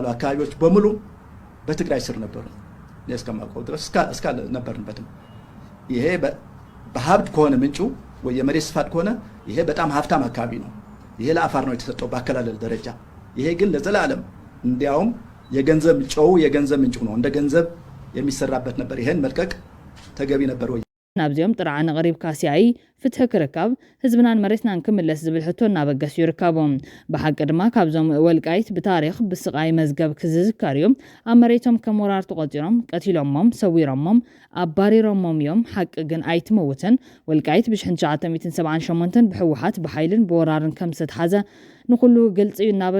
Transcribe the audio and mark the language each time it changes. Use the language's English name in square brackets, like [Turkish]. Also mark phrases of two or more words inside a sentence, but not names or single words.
[Amharic] አካባቢዎች በሙሉ በትግራይ ስር ነበሩ ለስከማቆ ድረስ እስከ ነበርንበትም ይሄ በሀብት ከሆነ ምንጩ ወይ የመሬት ስፋት ከሆነ ይሄ በጣም ሀብታም አካባቢ ነው ይሄ ለአፋር ነው የተሰጠው ባከላለል ደረጃ ይሄ ግን ለዘላለም እንዲያውም የገንዘብ ጨው የገንዘብ ምንጩ ነው እንደ ገንዘብ የሚሰራበት ነበር ይሄን መልቀቅ ተገቢ ነበር ወይ [Tigrinya] ናብዚኦም ጥርዓ ንቕሪብካ ሲኣይ ፍትሒ ክርከብ ህዝብናን መሬትናን ክምለስ ዝብል ሕቶ እናበገሱ ይርከቦም ብሓቂ ድማ ካብዞም ወልቃይት ብታሪክ ብስቃይ መዝገብ ክዝዝከር እዩ ኣብ መሬቶም ከም ወራር ተቆፂሮም ቀቲሎሞም ሰዊሮሞም ኣባሪሮሞም እዮም ሓቂ ግን ኣይትመውትን ወልቃይት ብ1978 ብሕወሓት ብሓይልን ብወራርን ከም ዝተሓዘ ንኩሉ ግልጽ እዩ እናበሉ